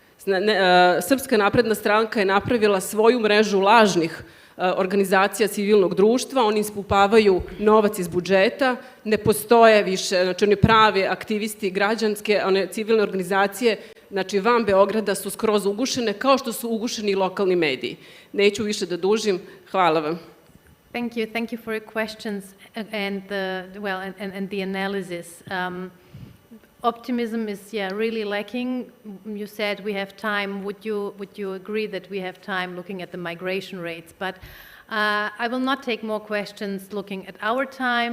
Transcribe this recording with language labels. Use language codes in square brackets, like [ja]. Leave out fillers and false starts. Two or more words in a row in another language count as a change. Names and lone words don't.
[sr] Srpska napredna stranka je napravila svoju mrežu lažnih organizacija civilnog društva, oni ispumpavaju novac iz budžeta, ne postoje više, znači oni pravi aktivisti građanske, one civilne organizacije, znači van Beograda su skroz ugušene, kao što su ugušeni i lokalni mediji. Neću više da dužim, hvala vam. [en] Thank you for your questions and the analysis. Optimism is really lacking. You said we have time. Would you agree that we have time looking at the migration rates? But I will not take more questions looking at our time.